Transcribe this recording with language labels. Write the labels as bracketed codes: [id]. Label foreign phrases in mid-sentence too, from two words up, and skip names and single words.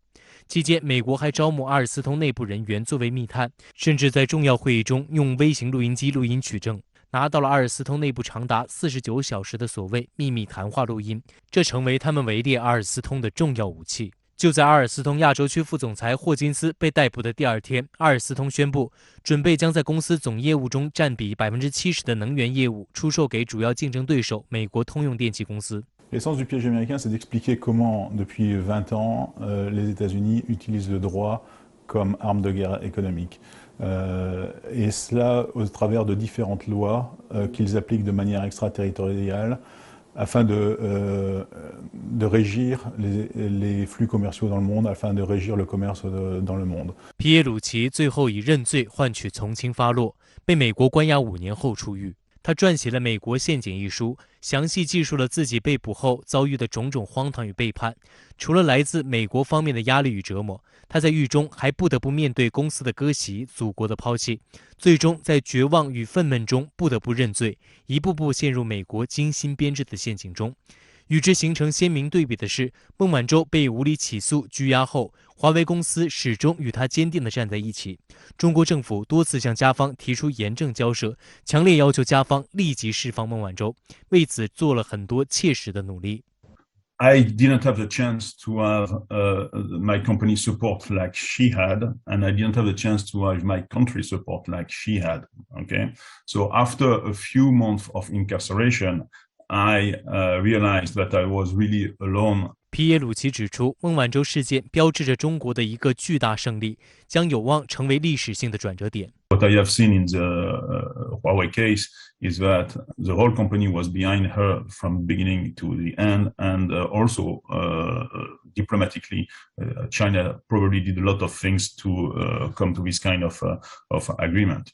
[zh] 期间，美国还招募阿尔斯通内部人员作为密探，甚至在重要会议中用微型录音机录音取证，拿到了阿尔斯通内部长达49小时的所谓秘密谈话录音，这成为他们围猎阿尔斯通的重要武器。就在阿尔斯通亚洲区副总裁霍金斯被逮捕的第2天，阿尔斯通宣布准备将在公司总业务中占比70%的能源业务出售给主要竞争对手美国通用电气公司。 [fr] L'essence du piège américain, c'est d'expliquer comment, depuis 20 ans, les États-Unis utilisent le droit comme arme de guerre économique. Et cela au travers de différentes lois qu'ils appliquent de manière extraterritoriale afin de régir les flux commerciaux dans le monde, afin de régir le commerce dans le monde. [zh] 皮耶鲁齐最后以认罪换取从轻发落，被美国关押5年后出狱。他撰写了《美国陷阱》一书，详细记述了自己被捕后遭遇的种种荒唐与背叛。除了来自美国方面的压力与折磨，他在狱中还不得不面对公司的割席、祖国的抛弃，最终在绝望与愤懑中不得不认罪，一步步陷入美国精心编制的陷阱中。与之形成鲜明对比的是，孟晚舟被无理起诉拘押后，华为公司始终与他坚定地站在一起。中国政府多次向加方提出严正交涉，强烈要求加方立即释放孟晚舟，为此做了很多切实的努力。 [en] I didn't have the chance to have my company support like she had, and I didn't have the chance to have my country support like she had. Okay, so after a few months of incarceration, I realized that I was really alone. [zh] 皮耶鲁齐指出，孟晚舟事件标志着中国的一个巨大胜利，将有望成为历史性的转折点。 [en] What I have seen in the Huawei case is that the whole company was behind her from beginning to the end, and also diplomatically, China probably did a lot of things to come to this kind of agreement.